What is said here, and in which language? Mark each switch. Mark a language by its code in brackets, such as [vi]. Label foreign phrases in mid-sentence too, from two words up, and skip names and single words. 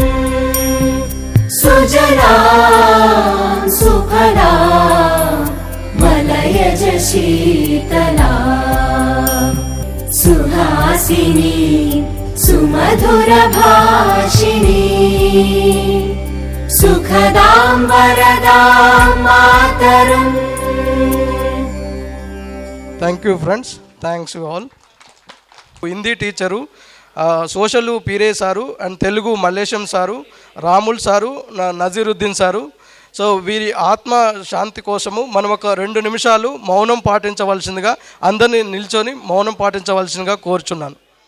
[sa] सुजला सुफला मलयज शीतला सुहासिनी सुमधुर भाषिणी सुखदां वरदां मातरम्। [en] Thank you friends, thanks you all. [te] హిందీ టీచరు సోషల్ పీరే సారు అండ్ తెలుగు మల్లేశం సారు, రాముల్ సారు, నజీరుద్దీన్ సారు. సో వీరి ఆత్మ శాంతి కోసము మనం ఒక 2 నిమిషాలు మౌనం పాటించవలసిందిగా అందరినీ నిల్చొని మౌనం పాటించవలసిందిగా కోరుచున్నాను.